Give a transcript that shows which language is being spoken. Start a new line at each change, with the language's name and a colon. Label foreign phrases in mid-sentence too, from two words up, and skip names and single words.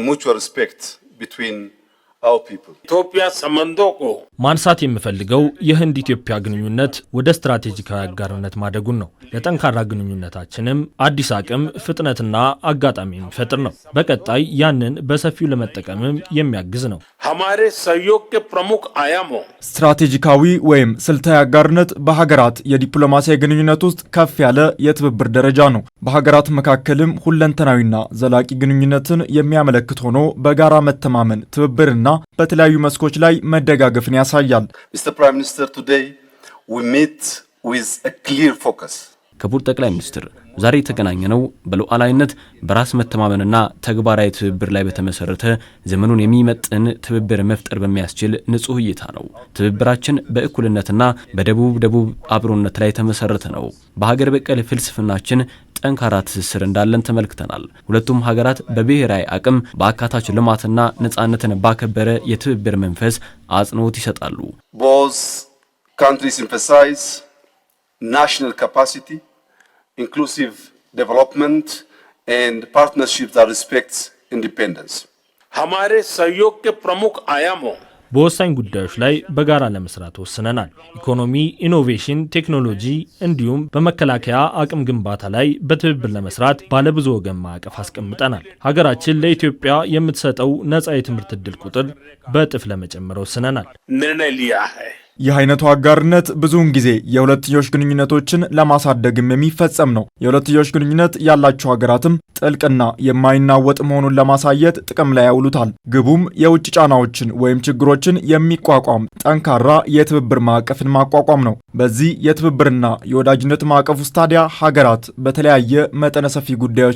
Amharic: ኢትዮጵያ ሰመንዶቆ ማንሳት የምፈልገው የህንድ ኢትዮጵያ ግንኙነት ወደ ስትራቴጂካዊ አጋርነት ማደጉን ነው። ለጠንካራ ግንኙነታችንም አዲስ አቅም፣ ፍጥነትና አጋጣሚ የሚፈጥር ነው። በቀጣይ ያንን በሰፊው ለመጠቀምም የሚያግዝ ነው።
Hindi: हमारे सहयोग के प्रमुख आयामों
Amharic: ስትራቴጂካዊ ወይም ስልታዊ አጋርነት በሀገራት የዲፕሎማሲያዊ ግንኙነት ውስጥ ከፍ ያለ የትብብር ደረጃ ነው። በሀገራት መካከልም ሁለንተናዊና ዘላቂ ግንኙነትን የሚያመለክት ሆኖ በጋራ መተማመን፣ ትብብርና በተለያዩ መስኮች ላይ መደጋገፍን ያሳያል።
English: Mr. Prime Minister, today we meet with a clear focus.
Amharic: ክቡር ጠቅላይ ሚኒስትር፣ ዛሬ የተገናኘነው በሉዓላዊነት በራስ መተማመንና ተግባራዊ ትብብር ላይ በተመሰረተ ዘመኑን የሚመጥን ትብብር መፍጠር በሚያስችል ንጹህ እይታ ነው። ትብብራችን በእኩልነትና በደቡብ አብሮነት ላይ የተመሰረተ ነው። በሀገር በቀል ፍልስፍናችን ጠንካራ ትስስር እንዳለን ተመልክተናል። ሁለቱም ሀገራት በብሔራዊ አቅም፣ በአካታች ልማትና ነጻነትን ባከበረ የትብብር መንፈስ አጽንኦት ይሰጣሉ።
English: Both countries emphasize national capacity, inclusive development and partnerships that respects independence.
Hindi: हमारे सहयोग के प्रमुख आयामों
Amharic: በወሳኝ ጉዳዮች ላይ በጋራ ለመስራት ወስነናል። ኢኮኖሚ፣ ኢኖቬሽን፣ ቴክኖሎጂ እንዲሁም በመከላከያ አቅም ግንባታ ላይ በትብብር ለመስራት ባለብዙ ወገን ማዕቀፍ አስቀምጠናል። ሀገራችን ለኢትዮጵያ የምትሰጠው ነጻ የትምህርት ዕድል ቁጥር በእጥፍ ለመጨመር ወስነናል።
Hindi: निर्णय लिया है।
Amharic: ይህ አይነቱ አጋርነት ብዙውን ጊዜ የሁለትዮሽ ግንኙነቶችን ለማሳደግም የሚፈጸም ነው። የሁለትዮሽ ግንኙነት ያላቸው ሀገራትም ጥልቅና የማይናወጥ መሆኑን ለማሳየት ጥቅም ላይ ያውሉታል። ግቡም የውጭ ጫናዎችን ወይም ችግሮችን የሚቋቋም ጠንካራ የትብብር ማዕቀፍን ማቋቋም ነው። በዚህ የትብብርና የወዳጅነት ማዕቀፍ ውስጥ ታዲያ ሀገራት በተለያየ መጠነ ሰፊ ጉዳዮች